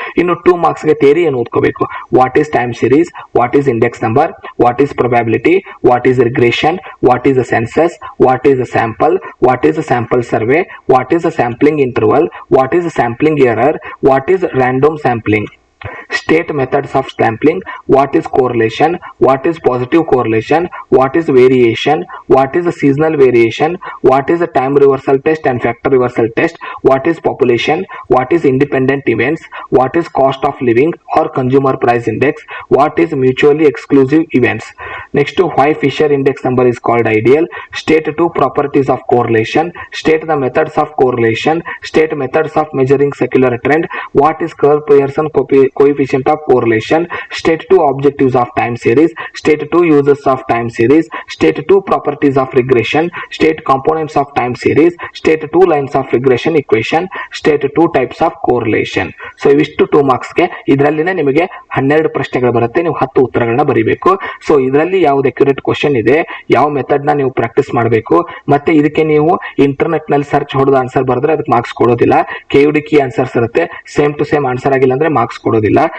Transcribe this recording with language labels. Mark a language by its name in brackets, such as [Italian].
[Kannada] ಇನ್ನು 2 ಮಾರ್ಕ್ಸ್ ಗೆ ಥಿಯರಿ ಏನು ಓದ್ಕೋಬೇಕು. [English] What is time series, what is index number, what is probability, what is regression, what is a census, what is a sample, what is a sample survey, what is a sampling interval, what is a sampling error, what is random sampling. State methods of sampling, what is correlation, what is positive correlation, what is variation, what is a seasonal variation, what is a time reversal test and factor reversal test, what is population, what is independent events, what is cost of living or consumer price index, what is mutually exclusive events. Next, why Fisher index number is called ideal. State 2 properties of correlation, state the methods of correlation, state methods of measuring secular trend, what is Krull Pearson coefficient of correlation, state 2 objectives of time series, state 2 uses of time series, state 2 properties of regression, state components of time series, state 2 lines of regression equation, state 2 types of correlation. [Kannada] ಇವಿಷ್ಟು 2 marks ಗೆ. ಇದರಲ್ಲಿನೇ ನಿಮಗೆ 12 ಪ್ರಶ್ನೆಗಳು ಬರುತ್ತೆ, ನೀವು 10 ಉತ್ತರಗಳನ್ನ ಬರೀಬೇಕು. ಇದರಲ್ಲಿ ಯಾವ್ದು accurate question ಇದೆ, ಯಾವ ಮೆಥಡ್ ನ ನೀವು ಪ್ರಾಕ್ಟೀಸ್ ಮಾಡಬೇಕು, ಮತ್ತೆ ಇದಕ್ಕೆ ನೀವು ಇಂಟರ್ನೆಟ್ ನಲ್ಲಿ ಸರ್ಚ್ ಹೊಡೆದ ಆನ್ಸರ್ ಬರೆದ್ರೆ ಅದಕ್ಕೆ ಮಾರ್ಕ್ಸ್ ಕೊಡೋದಿಲ್ಲ. KUD ಕೀ ಆನ್ಸರ್ಸ್ ಇರುತ್ತೆ, ಸೇಮ್ ಟು ಸೇಮ್ ಆನ್ಸರ್ ಆಗಿಲ್ಲ ಅಂದ್ರೆ ಮಾರ್ಕ್ಸ್ ಕೊಡೋದಿಲ್ಲ.